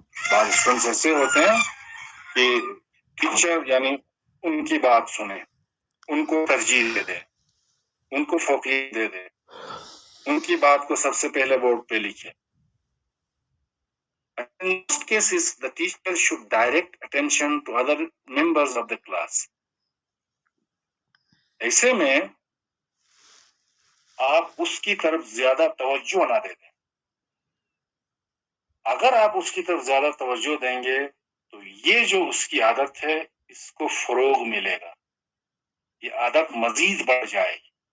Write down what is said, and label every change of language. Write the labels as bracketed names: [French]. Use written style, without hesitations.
[Urdu] بعض اسٹوڈنٹس ایسے ہوتے ہیں کہ ٹیچر یعنی ان کی بات سنیں, ان کو ترجیح دے دے, ان کو فوقیت دے دے, ان کی بات کو سب سے پہلے بورڈ پہ لکھے. [English] In most cases, the teacher should direct attention to other members of the class. [Urdu] ایسے میں آپ اس کی طرف زیادہ توجہ نہ دے دیں. اگر آپ اس کی طرف زیادہ توجہ دیں گے تو یہ جو اس کی عادت ہے اس کو فروغ ملے گا, یہ عادت مزید بڑھ جائے گی.